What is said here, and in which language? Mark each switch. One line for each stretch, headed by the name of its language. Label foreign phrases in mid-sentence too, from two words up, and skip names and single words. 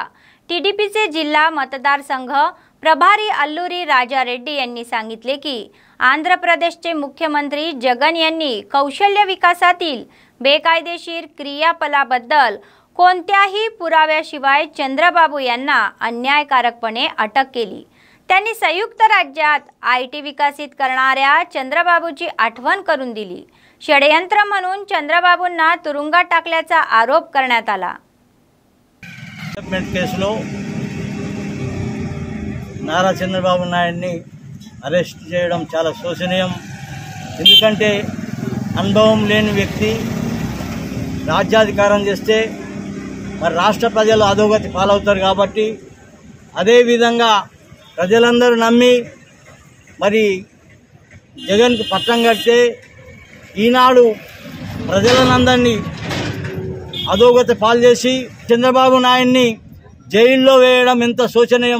Marathi: टीडीपीचे जिल्हा मतदारसंघ प्रभारी अल्लूरी राजा रेड्डी यांनी सांगितले की आंध्र प्रदेशचे मुख्यमंत्री जगन यांनी कौशल्य विकासातील बेकायदेशीर क्रियाकलापाबद्दल कोणत्याही पुराव्याशिवाय चंद्रबाबू यांना अन्यायकारकपणे अटक केली। त्यांनी संयुक्त राज्यात आयटी विकसित करणाऱ्या चंद्रबाबूची आठवण करून दिली। षडयंत्र म्हणून चंद्रबाबूंना तुरुंगात टाकल्याचा आरोप करण्यात आला।
Telugu: కేసులో నారా చంద్రబాబు నాయుడిని అరెస్ట్ చేయడం చాలా శోచనీయం। ఎందుకంటే అనుభవం లేని వ్యక్తి రాజ్యాధికారం చేస్తే మరి రాష్ట్ర ప్రజలు అధోగతి పాలవుతారు కాబట్టి అదే విధంగా ప్రజలందరూ నమ్మి మరి జగన్కు పట్టం కడితే ఈనాడు ప్రజలందరినీ అధోగతి పాలు చేసి చంద్రబాబు నాయుడిని జైల్లో వేయడం ఎంత శోచనీయం।